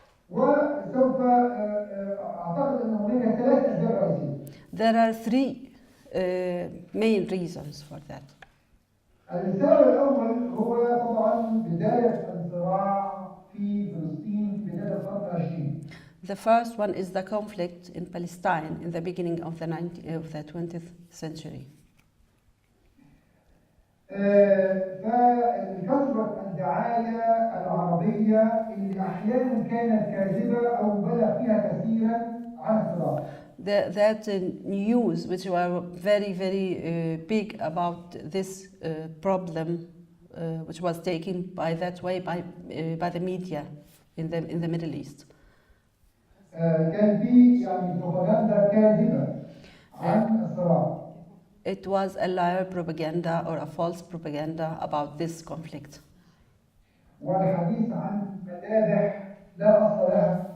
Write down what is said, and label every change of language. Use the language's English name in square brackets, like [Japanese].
[Arabic] وسوف أعتقد أن هناك 3 أسباب رئيسية. [English] There are 3 main reasons for that. [Arabic] السبب الأول هو طبعا بداية الصراع في فلسطين بداية القرن العشرين. [English] The first one is the conflict in Palestine in the beginning of the 20th century. [Arabic] فكثرة الدعاية العربية اللي أحيانا كانت كاذبة أو بلغ فيها كثيرا عن الصراع. [English] That news which were very, very big about this problem, which was taken by that way by the media in the Middle East. [Arabic] كان في يعني بروباغندا كاذبة عن الصراع. [English] It was a liar propaganda or a false propaganda about this conflict. [Arabic] والحديث عن مذابح لا أصل لها.